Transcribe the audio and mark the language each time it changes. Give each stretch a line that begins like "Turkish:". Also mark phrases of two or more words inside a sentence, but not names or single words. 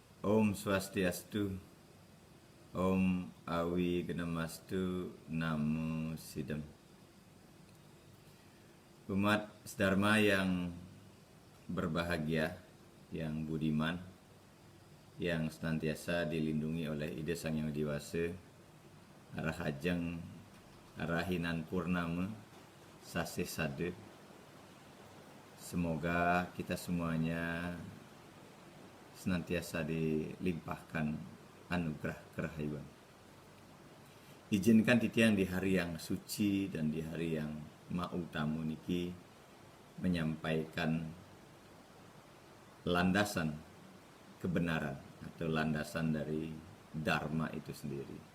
Sanskrit: Om Swastiastu, Om Awi Genamastu, Namo Sidam.
Indonesian: Umat Dharma yang berbahagia, yang budiman, yang senantiasa dilindungi oleh Ida Sang Yang Widi Wasa,
Balinese: Arahajeng, Arahinan Purnama, Sasih Sade.
Indonesian: Semoga kita semuanya senantiasa dilimpahkan anugerah kerahayuan. Izinkan titiang di hari yang suci dan di hari yang mautamu niki menyampaikan landasan kebenaran atau landasan dari Dharma itu sendiri.